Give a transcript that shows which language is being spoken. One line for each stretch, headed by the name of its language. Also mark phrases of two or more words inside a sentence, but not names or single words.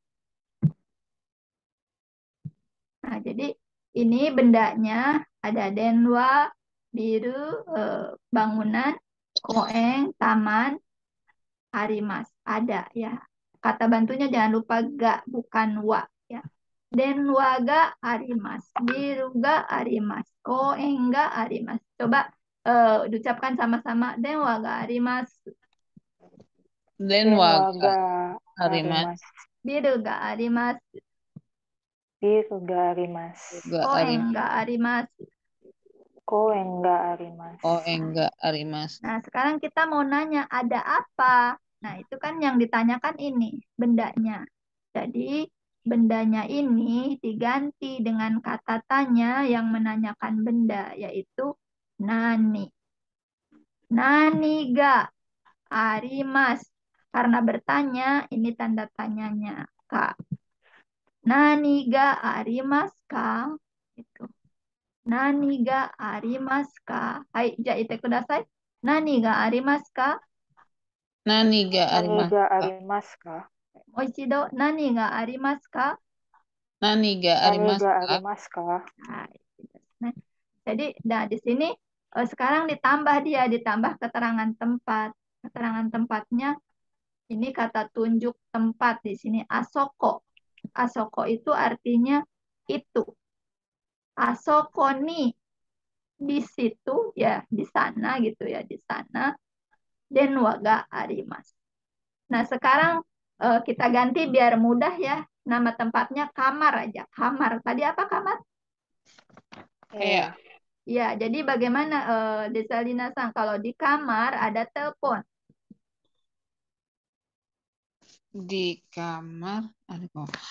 Indonesian: Nah, jadi ini bendanya ada denwa, biru, bangunan, koeng, taman, arimas. Ada ya. Kata bantunya jangan lupa ga, bukan wa ya.
Japanese: 電話があります、ビルがあります、公園があります.
Indonesian: Coba diucapkan sama-sama
Japanese: 電話があります, Denwa Denwa ga ga arimasu. arimasu. ビルがあります, ビルがあります. Ga koeng arimasu. があります. 公園があります.
Indonesian: Oh, enggak arimasu. Nah, sekarang kita mau nanya ada apa? Nah, itu kan yang ditanyakan ini bendanya. Jadi bendanya ini diganti dengan kata tanya yang menanyakan benda, yaitu nani.
Japanese: 何があります.
Indonesian: Karena bertanya, ini tanda tanyanya, Kak.
Japanese: 何がありますか?
Indonesian: Itu.
Japanese: 何がありますか? はい、言ってください。何がありますか? 何が Nani arimasu ga ka? ありますか? もう一度、何がありますか？何が Nani arimasu ga ka? ありますか?
Indonesian: Hai, gitu. Nah, jadi, nah di sini sekarang ditambah keterangan tempat. Keterangan tempatnya ini kata tunjuk tempat di sini asoko. Asoko itu artinya itu.
Japanese: あそこに
Indonesian: di situ ya di sana gitu ya di sana.
Japanese: 電話があります.
Indonesian: Nah, sekarang kita ganti biar mudah ya. Nama tempatnya kamar aja. Kamar. Tadi apa kamar? Kayak Ya, jadi bagaimana Desalina Sang kalau di kamar ada telepon? Di kamar ada kok.